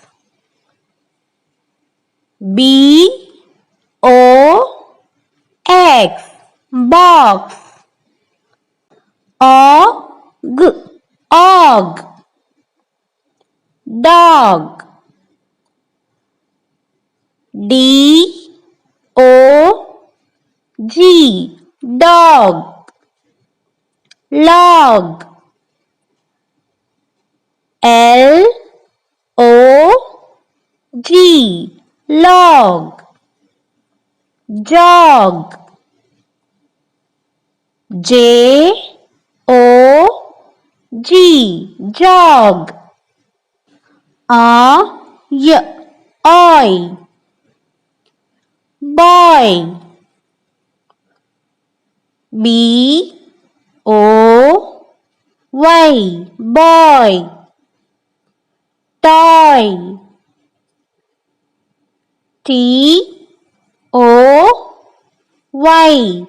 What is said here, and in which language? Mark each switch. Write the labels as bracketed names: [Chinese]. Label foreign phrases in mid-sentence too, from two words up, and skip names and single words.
[English] B, O, X. Box. Og, og. Dog. D, O, G. Dog. Log. L, O, G. Log. Jog. J, O, G. Jog. Y, oy. Boy. B, O, Y. Boy. Toy. T, O, Y.